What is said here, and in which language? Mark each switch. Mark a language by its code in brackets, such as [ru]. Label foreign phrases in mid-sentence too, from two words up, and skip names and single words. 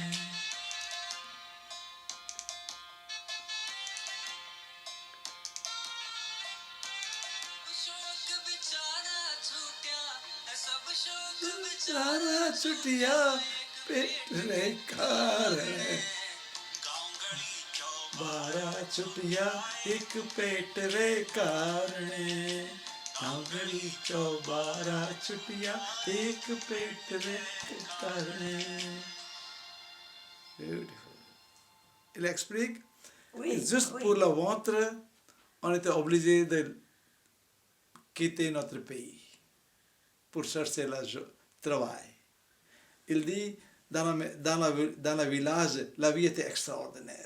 [raj] बेचारा छुटिया पेट रे कारण बारह छुटिया एक पेट रे कारणे नागरी चौ 12 छुटिया एक पेट रे कारणे Beautiful. [fr] Il explique, Oui, juste oui. pour le ventre, on était obligé de quitter notre pays pour chercher le travail. Il dit, dans le village, la vie était extraordinaire.